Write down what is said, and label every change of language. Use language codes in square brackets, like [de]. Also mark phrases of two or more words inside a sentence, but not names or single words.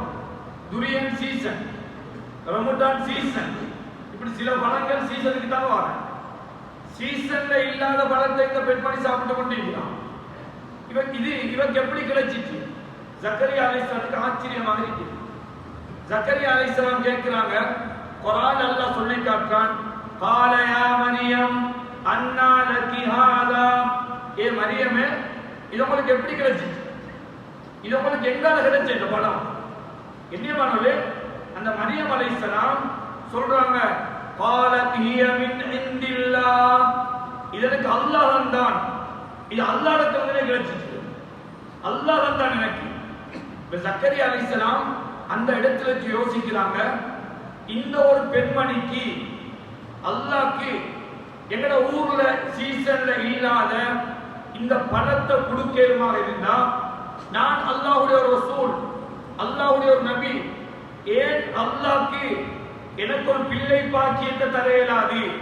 [ta] துரியன் சீசன், ரமடான் சீசன், இப்படி சில பழங்கள் சீசனுக்கு தான் வரும். சீசன்ல இல்லாத பழத்தை இந்த பெண்மணி சாப்பிட்டு கொண்டிருக்கிறான். இவருக்கு எப்படி கிடைச்சிச்சு? ஜக்கரியா அலைஹிஸ்ஸலாத்துக்கு ஆச்சரியமாக இருக்கு. ஜக்கரியா அலைஹிஸ்ஸலாம் கேட்கிறாங்க, குர்ஆன் அல்லாஹ் சொல்லி காட்டுறான், [ar] قال يا مريم أنى لك هذا, [ta] ஏ மரியமே இது உங்களுக்கு எப்படி கிடைச்சிச்சு? இது உங்களுக்கு எங்கால கிடைச்ச இந்த பழம்? என்னமானே அந்த மரியம் அலைஹிஸ்ஸலாம் சொல்றாங்க, [ar] قالت هي من عند الله, [ta] இதற்கு அல்லாஹ் தான், இது அல்லாஹ்விடமிருந்து கிடைச்சிச்சு, அல்லாஹ் தான் எனக்கு. ஜக்கரியா அலைஹிஸ்ஸலாம் அந்த இடத்துல யோசிக்கிறாங்க, இந்த ஒரு பெண்மணிக்கு அல்லாஹ்க்கு எங்கட ஊர்ல சீசன்ல இல்லாத இந்த பழத்தை கொடுக்கேமாக இருந்தா நான் அல்லாஹ்வுடைய ஒரு ரசூல், அல்லாஹ்வுடைய ஒரு நபி, ஏன் அல்லாஹ்க்கு எனக்கு ஒரு பிள்ளை பாக்கியத்தை தர இயலாது?